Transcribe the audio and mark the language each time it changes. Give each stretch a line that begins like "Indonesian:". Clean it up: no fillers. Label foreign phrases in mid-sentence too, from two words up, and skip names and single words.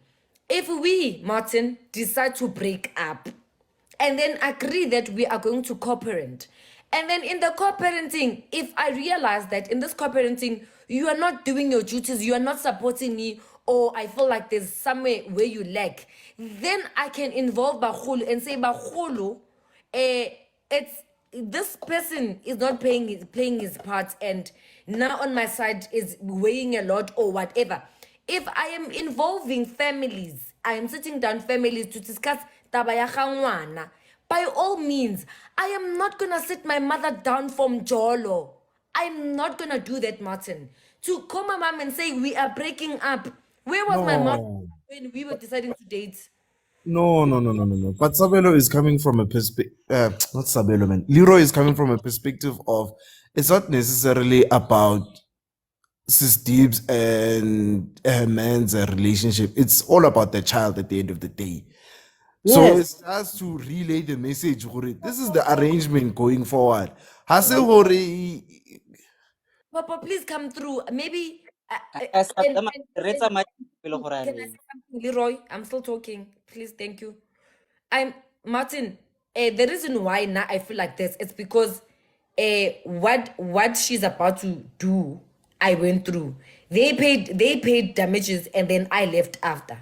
English: If we, Martin, decide to break up and then agree that we are going to co-parent, and then in the co-parenting, if I realize that in this co-parenting, you are not doing your duties, you are not supporting me, or I feel like there's somewhere where you lack, then I can involve Bahulu and say, Bahulu, it's this person is not playing his part, and now on my side is weighing a lot or whatever. If I am involving families, I am sitting down families to discuss
Northern Sotho: taba ya ga ngwana,
English: by all means, I am not gonna sit my mother down from Jolo. I'm not gonna do that, Martin. To call my mom and say we are breaking up. Where was my mom No. when we were deciding to date? No. But Sabelo is coming from a perspective, not Sabelo, man. Leroy is coming from a perspective of it's not necessarily about Sis Deebs and her man's relationship. It's all about the child at the end of the day. So Yes. it's just to relay the message. Gore. This is the arrangement going forward.
Northern Sotho: Hase Gore,
English: Papa, please come through. Maybe. As And, Adam, and, Retsa and
Northern Sotho: ma- pele gore a
English: can I reng. say something, Leroy? I'm still talking. Please, thank you. I'm Martin. The reason why now I feel like this is because what she's about to do, I went through. They paid damages and then I left after.